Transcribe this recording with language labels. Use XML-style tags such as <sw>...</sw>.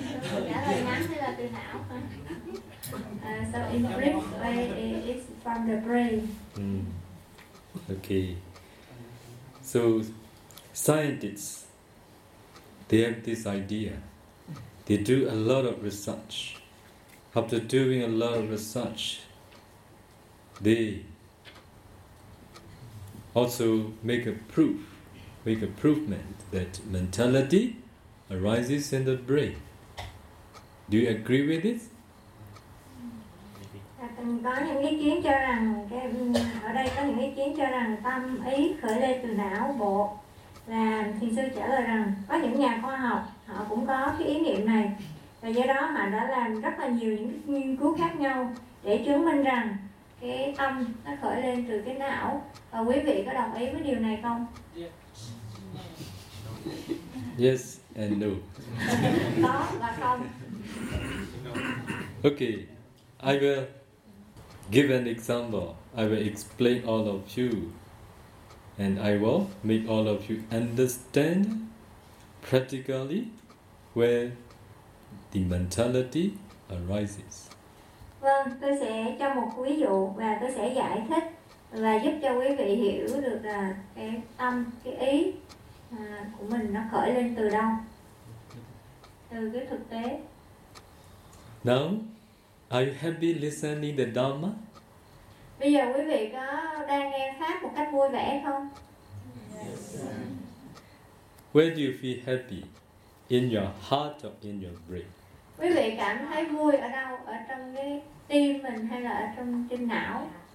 <vi>trả lời ngắn hay là tùy não hả?</vi> <en>So in a brief way it's from the brain. Okay. So scientists, they have this idea. They do a lot of research. After doing a lot of research, they also make a proofment that mentality arises in the brain. Do you agree with this?</en> <vi>Có những ý kiến cho rằng ở đây có những ý kiến cho rằng tâm ý khởi lên từ não bộ, là thiền sư trả lời rằng có những nhà khoa học họ cũng có cái ý niệm này, và do đó họ đã làm rất là nhiều những nghiên cứu khác nhau để chứng minh rằng cái tâm nó khởi lên từ cái não. Và quý vị có đồng ý với điều này không?</vi> <en>Yes and no.</en> <vi>Có và không.</vi> <en>Okay, I will give an example. I will explain all of you, and I will make all of you understand practically where the mentality arises.</en> <vi>Vâng, tôi sẽ cho một ví dụ và tôi sẽ giải thích và giúp cho quý vị hiểu được cái tâm, cái ý của mình nó khởi lên từ đâu, từ cái thực tế.</vi> <en>Now, are you happy listening to the Dharma?</en> <vi>Bây giờ quý vị có đang nghe pháp một cách vui vẻ không?</vi> <en>Yes. Where do you feel happy? In your heart or in your brain?</en> <vi>Quý vị cảm thấy vui ở đâu? Ở trong cái tim mình hay là ở trong trên não?</vi>